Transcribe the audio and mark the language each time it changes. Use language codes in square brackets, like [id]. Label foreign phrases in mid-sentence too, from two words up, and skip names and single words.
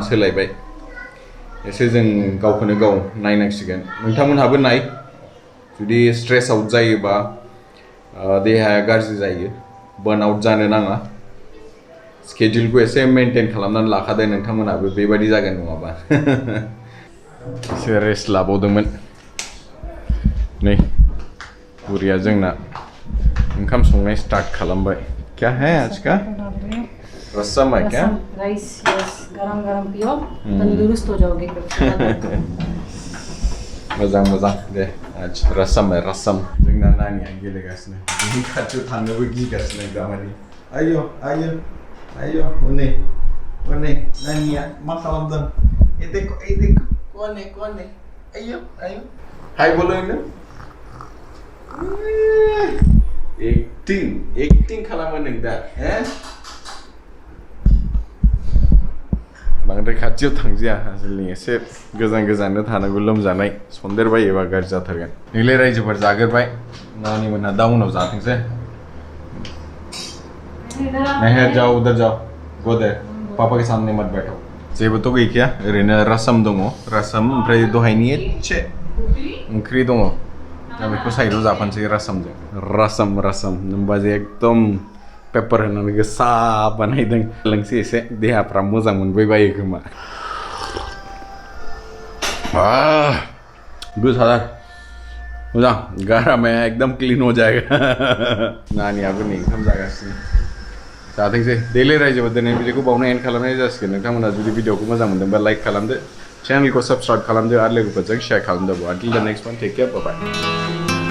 [brx] सोलायबाय एसे जों गावखौनो गाव नायनांसिगोन नोंथांमोनहाबो नाय जुदि [en] stress out [brx] जायोबा देहाया गाज्रि जायो [en] burn out [brx] जानो नाङा स्केड्युलखौ एसे मेनटेन खालामनानै लाखादो नोंथांमोनहाबो बेबादि जागोन नङाबा एसे रेस्ट लाबावदोंमोन नै बुरिया जोंना ओंखाम संनाय स्टार्ट खालामबाय [hi] क्या है आज का रसम है क्या राइस यस गरम गरम पियो तंदुरुस्त हो जाओगे [brx] मोजां मोजां [hi] दे आज रसम है रसम [brx] जोंना नानिया गेलेगासिनो बिनि खाथियाव थांनोबो गिगासिनो दामानि आयो आयो आयो उनै नानिया मा खालामदों [hi] ए देखो कौन है [brx] आयो आयो हाय बोलो इनो एक्टिं खालामो नों दा बांद्राय खाथियाव थांजाया आसलनि एसे गोजान थानांगौ लोमजानाय सन्देरबायोबा गाज्रि जाथारगोन नोंलाय रायजोफोर जागोरबाय नानि मोनहा दा उनाव जाथोंसै [hi] नहीं जाओ उधर जाओ [en] go there [hi] पापा के सामने मत बैठो [brx] जेबो तो गैखाया ओरैनो रासम दङ रासम ओमफ्राय दहायनि एसे ओंख्रि दङ दा बेखौ साइडआव जाफानोसै रासमजों रासम होनबा जे एकदम पेपार होनानै गोसा बानायदों लोंसै एसे देहाफ्रा मोजां मोनबायबायो खोमा गोसाथार मोजां गारामाया एकदम [hi] क्लिन हो जाएगा [brx] नानियाबो नै ओंखाम जागासिनो जाथोंसै दैलि रायजोबा दिनै भिडिअखौ बावनो एन्ड खालामनाय जासिगोन नोंथांमोना जुदि भिडिअखौ मोजां मोनदोंबा लाइक खालामदो चेनेलखौ साबस्क्राइब खालामदो आरो लोगोफोरजों शेयार खालामदो [en] until the next one take care bye bye